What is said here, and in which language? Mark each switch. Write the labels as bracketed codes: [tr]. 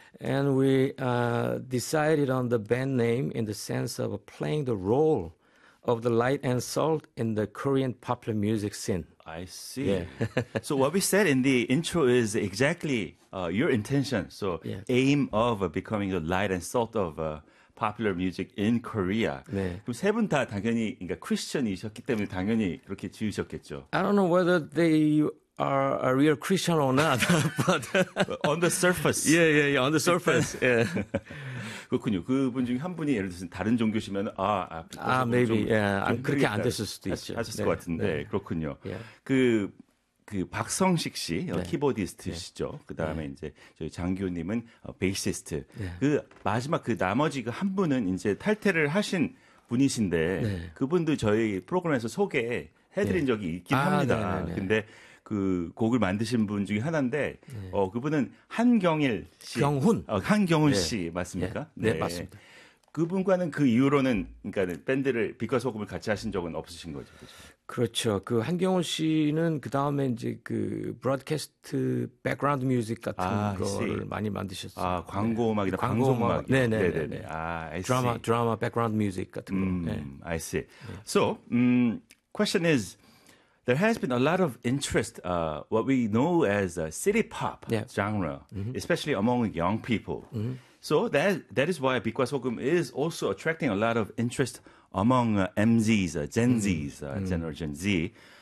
[en] And we decided on the band name in the sense of playing the role of the light and salt in the Korean popular music scene. I see. Yeah. So what we said in the intro is exactly your intention. So aim of becoming the light and salt of popular music in Korea. [ko] 네. 그럼 세 분 다 당연히 그러니까 크리스천이셨기 때문에 당연히 그렇게 지으셨겠죠. [en] I don't know whether they are a real Christian or not, but on the surface. Yeah, yeah, yeah. On the surface. Yeah. [ko] 그렇군요. 그분 중에 한 분이 예를 들어서 다른 종교시면 [en] maybe. 좀, yeah. [ko] 좀 그렇게 안 됐을 수도 있죠. 하셨을 네. 것 같은데 네. 그렇군요. [en] Yeah. [ko] 그 박성식 씨 네. 키보디스트시죠. 네. 그다음에 네. 이제 저희 장규님은 베이시스트. 네. 그 마지막 그 나머지 그 한 분은 이제 탈퇴를 하신 분이신데 네. 그분도 저희 프로그램에서 소개해드린 네. 적이 있긴 합니다. 네, 네, 네, 네. 근데 그 곡을 만드신 분 중에 하나인데 네. 그분은 한경일 씨. 경훈. 한경훈 네. 씨 맞습니까? 네. 네. 네 맞습니다. 그분과는 그 이후로는 그러니까 밴드를 빛과 소금을 같이 하신 적은 없으신 거죠. 그렇죠. 그렇죠. 그 한경훈 씨는 그다음에 이제 그 브로드캐스트 백그라운드 뮤직 같은 거를 많이 만드셨어요. 아, 광고 음악이나 광고 음악. 네, 네, 네, 네. [en] 아, I see. [ko] 드라마 백그라운드 뮤직 같은 거. [en] 네. I see. So, question is there has been a lot of interest what we know as a city pop genre, especially among young people. So that is why 빛과 소금 is also attracting a lot of interest among MZs, Gen Zs, General Gen Z.